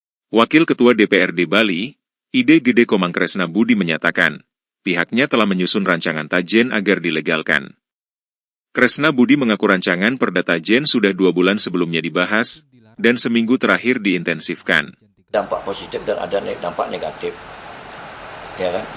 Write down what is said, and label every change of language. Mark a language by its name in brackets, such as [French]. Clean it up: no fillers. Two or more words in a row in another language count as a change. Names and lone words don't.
[Indonesian] Wakil Ketua DPRD Bali, Ide Gede Komang Kresna Budi menyatakan, pihaknya telah menyusun rancangan Tajen agar dilegalkan. Kresna Budi mengaku rancangan Perda Tajen sudah 2 bulan sebelumnya dibahas, dan seminggu terakhir diintensifkan. Dampak positif dan ada dampak negatif. Ya kan?